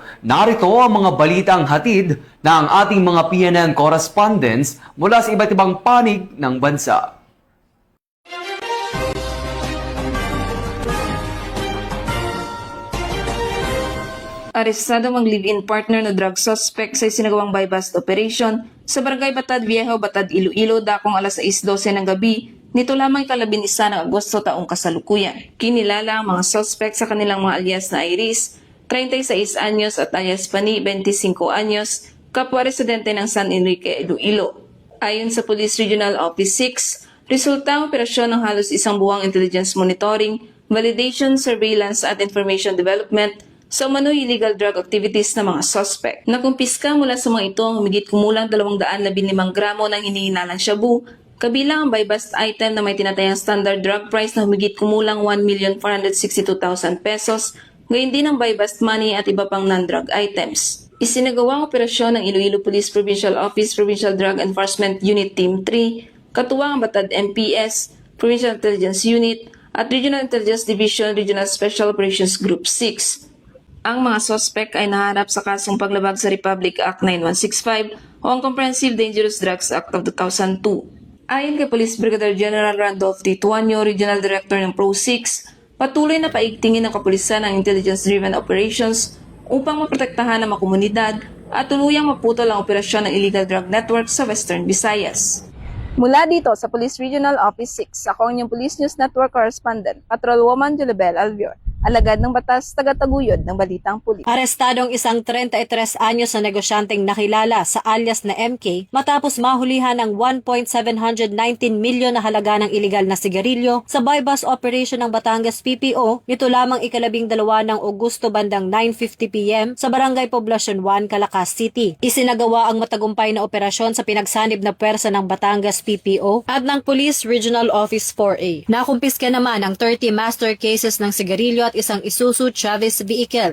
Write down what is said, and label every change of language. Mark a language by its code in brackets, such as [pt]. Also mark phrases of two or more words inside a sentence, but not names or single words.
[tl] Narito ang mga balitang hatid ng ating mga PNN correspondents mula sa iba't ibang panig ng bansa. Arestado ang [en] live-in partner [tl] na [en] drug suspect [tl] sa isinagawang [en] buy-bust operation [tl] sa Barangay Batad Viejo, Batad, Iloilo, dakong alas 6:12 ng gabi, nito lamang ikalabinisa ng Agosto taong kasalukuyan. Kinilala ang mga suspect sa kanilang mga alias na Iris, 36 anyos at alias Pani, 25 anyos, kapwa residente ng San Enrique, Iloilo. Ayon sa Police Regional Office 6, resulta ang operasyon ng halos isang buwang [en] intelligence monitoring, validation, surveillance [tl] at [en] information development [tl] sa umano'y [en] illegal drug activities [tl] ng mga suspect. Nakumpiska mula sa mga ito ang humigit kumulang 215 gramo ng hinihinalang shabu, kabilang ang [en] buy-bust item [tl] na may tinatayang [en] standard drug price [tl] na humigit kumulang 1,462,000 pesos, gayon din ang [en] buy-bust money [tl] at iba pang [en] non-drug items. [tl] Isinagawa ang operasyon ng Iloilo Police Provincial Office Provincial Drug Enforcement Unit Team 3, katuwang ang Batad MPS, Provincial Intelligence Unit, at Regional Intelligence Division Regional Special Operations Group 6. Ang mga suspect ay naharap sa kasong paglabag sa Republic Act 9165 o ang Comprehensive Dangerous Drugs Act of 2002. Ayon kay Police Brigadier General Randolph T. Tuanyo, [en] Regional Director [tl] ng Pro 6, patuloy na paigtingin ng kapulisan ang [en] intelligence-driven operations [tl] upang maprotektahan ang mga komunidad at tuluyang maputol ang operasyon ng [en] illegal drug network [tl] sa Western Visayas. Mula dito sa Police Regional Office 6, ako ang inyong Police News Network Correspondent, Patrolwoman Julibel Alvior. Alagad ng batas, tagataguyod ng Balitang Pulis. Arestadong isang 33 anyos na negosyanteng nakilala sa alias na MK matapos mahulihan ng 1.719 milyon na halaga ng iligal na sigarilyo sa [en] buy-bust operation [tl] ng Batangas PPO nito lamang ika-12 ng Agosto bandang 9:50 PM sa Barangay Poblacion 1, Calacas City. Isinagawa ang matagumpay na operasyon sa pinagsanib na pwersa ng Batangas PPO at ng Police Regional Office 4A. Nakumpiska naman ang 30 [en] master cases [tl] ng sigarilyo at isang Isuzu Chavez vehicle.